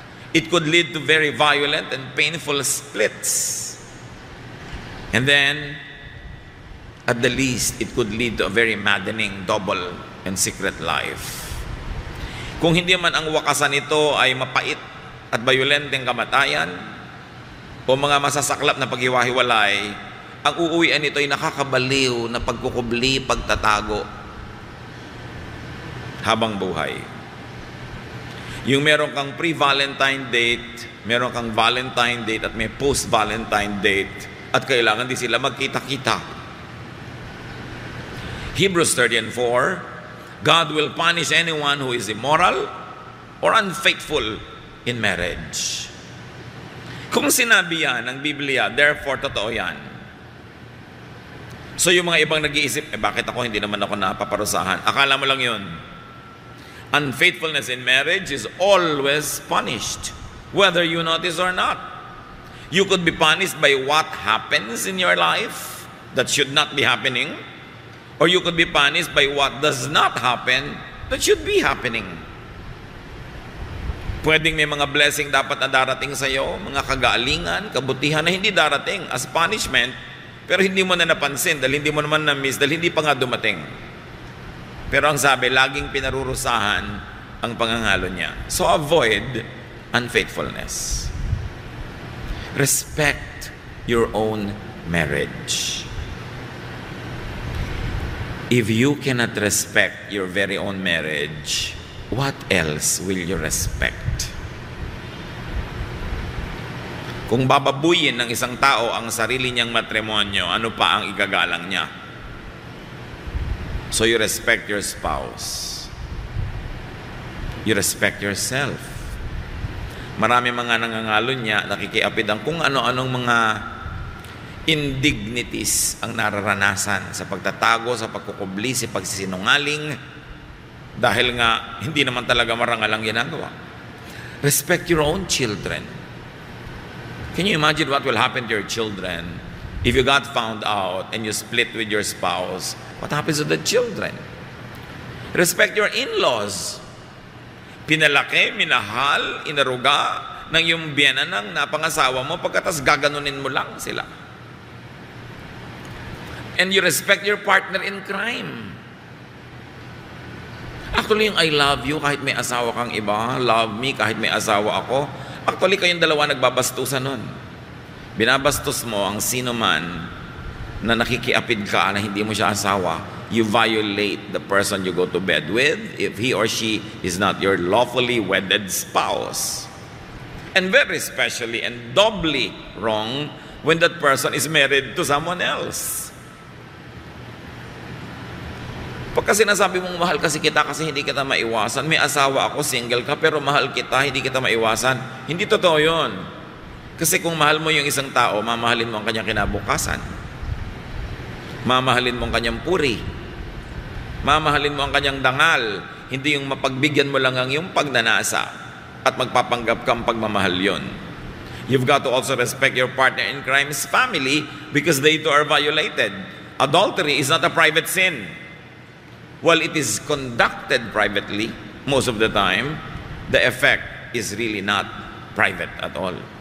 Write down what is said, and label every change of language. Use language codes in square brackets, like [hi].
[en] It could lead to very violent and painful splits. And then, at the least, it could lead to a very maddening double and secret life. [tl] Kung hindi man ang wakasan nito ay mapait at bayolenteng kamatayan o mga masasaklap na paghiwa-hiwalay, ang uuwian nito ay nakakabaliw na pagkukubli, pagtatago habang buhay. Yung meron kang pre-Valentine date, meron kang Valentine date at may post-Valentine date at kailangan din sila magkita-kita. [en] Hebrews 13:4, God will punish anyone who is immoral or unfaithful in marriage. [tl] Kung sinabi yan ng Biblia, therefore totoo yan. So yung mga ibang nag-iisip, bakit ako hindi naman ako napaparusahan? Akala mo lang yun. [en] Unfaithfulness in marriage is always punished, whether you notice or not. You could be punished by what happens in your life that should not be happening, or you could be punished by what does not happen that should be happening. [tl] Pwedeng may mga blessing dapat na darating sa iyo, mga kagalingan, kabutihan na hindi darating [en] as punishment, [tl] pero hindi mo na napansin dahil hindi mo naman na-miss dahil hindi pa nga dumating. Pero ang sabi, laging pinarurusahan ang pangangalo niya. [en] So avoid unfaithfulness. Respect your own marriage. If you cannot respect your very own marriage, what else will you respect? [tl] Kung bababuyin ng isang tao ang sarili niyang matrimonyo, ano pa ang igagalang niya? [en] So you respect your spouse. You respect yourself. [tl] Marami mga nangangalo niya, nakikiapid ang kung ano-anong mga indignities ang nararanasan sa pagtatago, sa pagkukubli, sa pagsisinungaling, dahil nga hindi naman talaga marangal ang ginagawa. [en] Respect your own children. Can you imagine what will happen to your children if you got found out and you split with your spouse? What happens to the children? Respect your in-laws. [tl] Pinalaki, minahal, inaruga ng iyong biyenan ng napangasawa mo, pagkatas gaganunin mo lang sila. [en] And you respect your partner in crime. [tl] Actually, yung [en] I love you [tl] kahit may asawa kang iba, [en] love me [tl] kahit may asawa ako, actually kayong dalawa nagbabastusan nun. Binabastos mo ang sino man na nakikiapid ka na hindi mo siya asawa. [en] You violate the person you go to bed with if he or she is not your lawfully wedded spouse. And very especially and doubly wrong when that person is married to someone else. [tl] Pagka sinasabi mong mahal kasi kita kasi hindi kita maiwasan, may asawa ako, single ka, pero mahal kita, hindi kita maiwasan. Hindi totoo yun. Kasi kung mahal mo yung isang tao, mamahalin mo ang kanyang kinabukasan. Mamahalin mo ang kanyang puri. Mamahalin mo ang kanyang dangal. Hindi yung mapagbigyan mo lang ang iyong pagnanasa at magpapanggap kang pagmamahal yon. [en] You've got to also respect your partner in crime's family because they too are violated. Adultery is not a private sin. While it is conducted privately, most of the time, the effect is really not private at all.